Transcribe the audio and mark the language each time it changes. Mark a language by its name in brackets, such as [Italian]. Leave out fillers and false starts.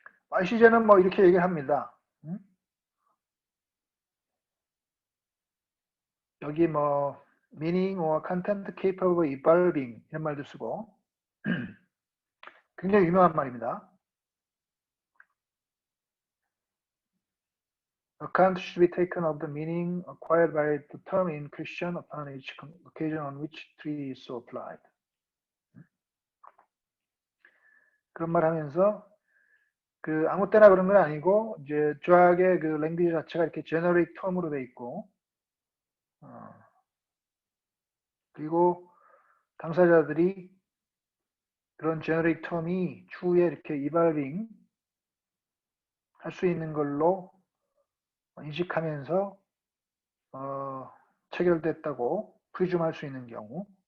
[Korean] ICJ는 뭐 이렇게 얘기합니다. 여기 뭐 [English] meaning or content capable of evolving [Korean] 이런 말도 쓰고 굉장히 유명한 말입니다. [English] Account should be taken of the meaning acquired by the term in question upon each occasion on which treaty is so applied. [Korean] 그런 말 하면서 그 아무 때나 그런 건 아니고 이제 조약의 그 랭귀지 자체가 이렇게 제너릭 텀으로 돼 있고 그리고 당사자들이 그런 제너릭 텀이 추후에 이렇게 이발빙 할 수 있는 걸로 인식하면서 체결됐다고 프리즘할 수 있는 경우